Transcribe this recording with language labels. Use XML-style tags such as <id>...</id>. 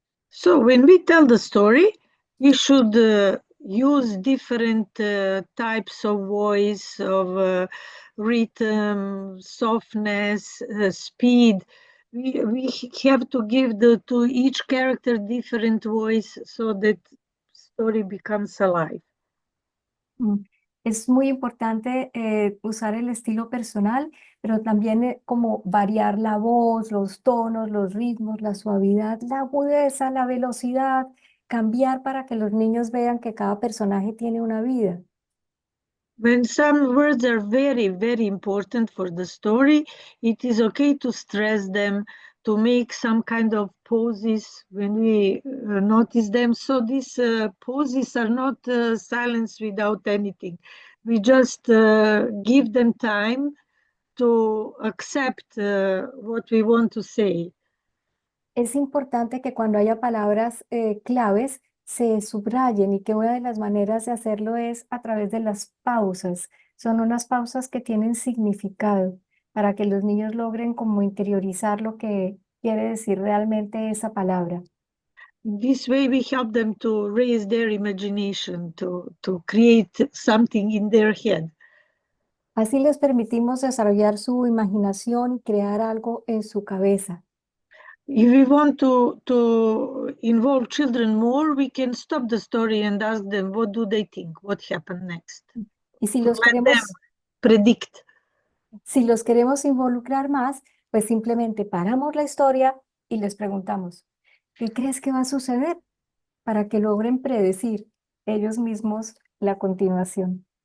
<en>So when we tell the story, we should use different types of voice, of rhythm, softness, speed. We have to give to each character different voice so that story becomes alive. Mm.</en> <es>Es muy importante usar el estilo personal, pero también como variar la voz, los tonos, los ritmos, la suavidad, la agudeza, la velocidad, cambiar para que los niños vean que cada personaje tiene una vida.</es> <en>When some words are very, very important for the story, it is okay to stress them, to make some kind of poses when we notice them. So these poses are not silence without anything. We just give them time to accept what we want to say.</en> <es>Es importante que cuando haya palabras claves se subrayen y que una de las maneras de hacerlo es a través de las pausas. Son unas pausas que tienen significado para que los niños logren como interiorizar lo que quiere decir realmente esa palabra.</es> <en>This way we help them to raise their imagination, to create something in their head.</en> <es>Así les permitimos desarrollar su imaginación y crear algo en su cabeza.</es> <en>If we want to involve children more, we can stop the story and ask them what do they think, what happened next,</en> <es>Y</es> <en>to let them predict.</en> <es>si los queremos involucrar más, pues simplemente paramos la historia y les preguntamos, ¿qué crees que va a suceder? Para que logren predecir ellos mismos la continuación.</es>